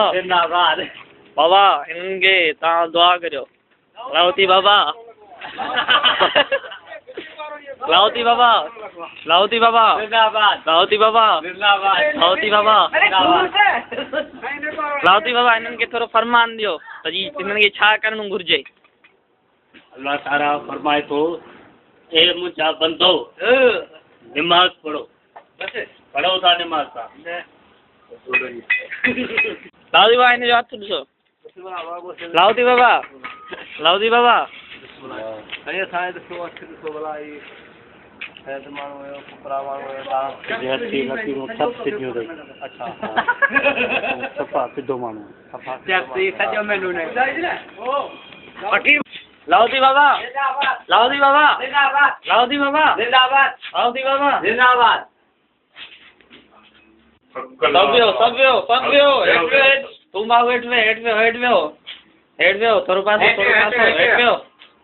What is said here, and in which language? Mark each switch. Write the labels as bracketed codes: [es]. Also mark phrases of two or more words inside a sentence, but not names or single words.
[sd] जिंदाबाद। बाबा इनके ता दुआ करो लाहौती बाबा लाहौती बाबा लाहौती बाबा जिंदाबाद, लाहौती बाबा जिंदाबाद, लाहौती बाबा जिंदाबाद। लाहौती बाबा इन्हनि खे थोरो फरमान ॾियो त जी इन्हनि खे छा करणु घुरिजे। अल्लाह ताला फरमाए थो, ए मुंहिंजा बंदो नमाज पढ़ो, पढ़ो था नमाज था। लाहौती बाबा हिन जो हथु ॾिसो लाहौती बाबा लाहौती बाबा साईं असांजे ॾिसो अखि ॾिसो भला ही हैद माण्हू हुयो फुकरा माण्हू हुयो तव्हां सभु सिधियूं अथई। अच्छा सफ़ा सिधो माण्हू सॼो मेनू न लाहौती बाबा लाहौती बाबा जिंदाबाद, लाहौती बाबा जिंदाबाद, लाहौती बाबा जिंदाबाद। सब वियो तू मां हेठि वेहो थोरो पासो हेठि वियो